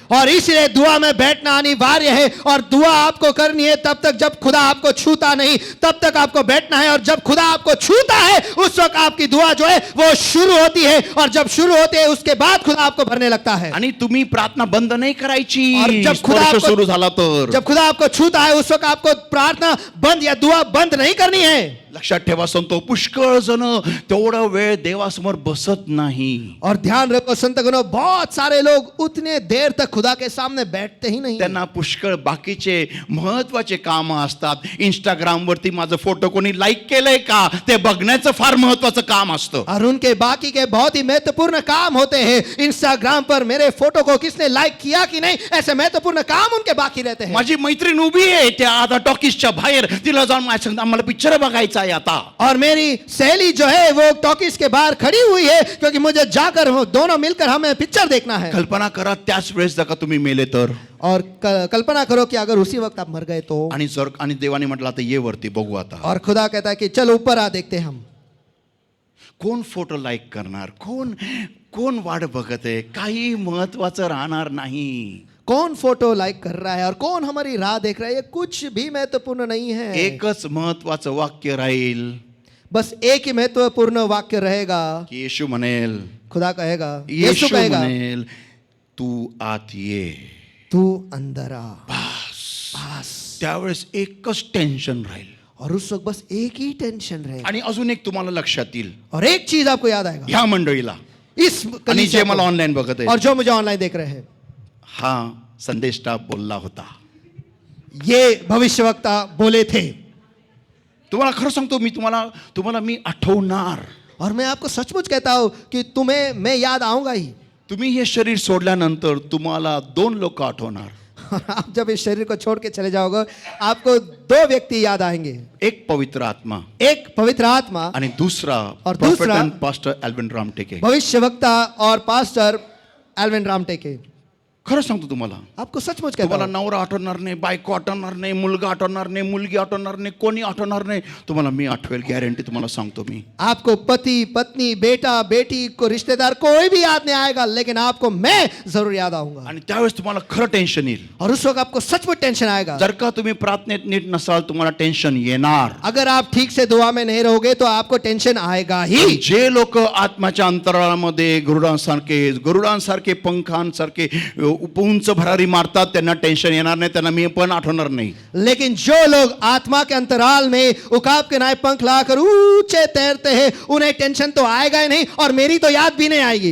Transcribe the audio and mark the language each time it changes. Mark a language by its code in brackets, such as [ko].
[hi] और इसलिए दुआ में बैठना अनिवार्य है. और दुआ आपको करनी है तब तक जब खुदा आपको छूता नहीं, तब तक आपको बैठना है. और जब खुदा आपको छूता है उस वक्त आपकी दुआ जो है वो शुरू होती है. और जब शुरू होती है उसके बाद खुदा आपको भरने लगता है. [mr] आणि तुम्ही प्रार्थना बंद नाही करायची. [hi] और जब खुदा [mr] स्पर्श सुरू झाला तर, [hi] जब खुदा आपको छूता है उस वक्त आपको प्रार्थना बंद या दुआ बंद नहीं करनी है. [mr] लक्षात ठेवा संतो, पुष्कळ जण तेवढा वेळ देवासमोर बसत नाही. [hi] और ध्यान रखो संतगणों, बहुत सारे लोग उतने देर तक खुदा के सामने बैठते ही नहीं. [mr] त्यांना पुष्कळ बाकीचे महत्वाचे काम असतात. इंस्टाग्राम वरती माझा फोटो कोणी लाईक केलंय का ते बघण्याचं फार महत्वाचं काम असतं. [hi] और उनके बाकी के बहुत ही महत्वपूर्ण काम होते हैं. इंस्टाग्राम पर मेरे फोटो को किसने लाइक किया कि नहीं, ऐसे महत्वपूर्ण काम उनके बाकी रहते हैं. [mr] माझी मैत्रीण उभी आहे त्या आता टॉकीजच्या बाहेर, तिला जाऊन माझ्या सांगते आम्हाला पिक्चर बघायचा आहे आता. [hi] और मेरी सहेली जो है वो टॉकीज के बाहर खड़ी हुई है क्योंकि मुझे जाकर दोनों मिलकर हमें पिक्चर देखना है. [mr] कल्पना करा त्याच वेळेस जर का तुम्ही मेले तर, [hi] और कल्पना करो कि अगर उसी वक्त आप मर गए तो. [mr] आणि देवाने म्हटलं आता ये वरती बघू आता. [hi] और खुदा कहता है कि चल ऊपर आ, देखते हैं हम. [mr] कोण फोटो लाईक करणार, कोण वाट बघत आहे, काही महत्वाचं राहणार नाही. [hi] कौन फोटो लाइक कर रहा है और कौन हमारी राह देख रहा है, ये कुछ भी महत्वपूर्ण नहीं है. [mr] एकच महत्वाचं वाक्य राहील [hi] बस एक ही महत्वपूर्ण वाक्य रहेगा [mr] की येशू म्हणेल, [hi] खुदा कहेगा, [mr] येशू [hi] कहेगा, [mr] म्हणेल तू आत ये. [hi] तू अंदर आ. [mr] बस त्यावेळेस एकच टेन्शन राहील. [hi] और उस वक्त बस एक ही टेंशन रहेगा. [mr] आणि अजून एक तुम्हाला लक्षात येईल, [hi] और एक चीज आपको याद आएगा, [mr] ह्या मंडळीला [hi] इस [mr] आणि [hi] कलीसिया [mr] जे मला [hi] को, [mr] ऑनलाईन बघत आहे, [hi] और जो मुझे ऑनलाइन देख रहे हैं, [mr] हा संदेश स्टाफ बोलला होता. [hi] ये भविष्यवक्ता बोले थे. [mr] तुम्हाला खरं सांगतो, तुम्हाला मी आठवणार. [hi] और मैं आपको सचमुच कहता हूं कि तुम्हें मैं याद आऊंगा ही. [mr] तुम्ही हे शरीर सोडल्यानंतर तुम्हाला 2 लोक आठवणार. [hi] आप जब इस शरीर को छोड़ के चले जाओगे आपको 2 व्यक्ति याद आएंगे. [mr] एक पवित्र आत्मा [hi] एक पवित्र आत्मा [mr] आणि दूसरा [hi] और [mr] प्रॉफेट [hi] दूसरा [mr] एंड पास्टर एल्विन रामटेके. [hi] भविष्यवक्ता और पास्टर एल्विन रामटेके. [mr] खरं सांगतो तुम्हाला, [hi] आपको सचमुच कहता [mr] तुम्हाला [hi] हूं, [mr] नवरा आठवणार नाही, बायको आठवणार नाही, मुलगा आठवणार नाही, मुलगी आठवणार नाही, कोणी आठवणार नाही. तुम्हाला मी आठवेल, गॅरंटी तुम्हाला सांगतो मी. [hi] आपको पति पत्नी बेटा बेटी को रिश्तेदार कोई भी याद नहीं आएगा, लेकिन आपको मैं जरूर याद आऊंगा. [mr] आणि त्यावेळेस तुम्हाला खरं टेन्शन येईल. [hi] और उस वक्त आपको सचमुच टेंशन आएगा. [mr] जर का तुम्ही प्रार्थनेत नीट नसाल तुम्हाला टेन्शन येणार. [hi] अगर आप ठीक से दुआ में नहीं रहोगे तो आपको टेंशन आएगा ही. [mr] जे लोक आत्माच्या अंतराळामध्ये गरुडांसारखे पंखांसारखे जो उंच भरारी मारतात त्यांना टेन्शन येणार नाही, त्यांना मी पण आठवणार नाही. [hi] लेकिन जो लोग आत्मा के अंतराल में उकाब के नाय पंख लाकर ऊंचे तैरते हैं, उन्हें टेंशन तो आएगा ही नहीं और मेरी तो याद भी नहीं आएगी.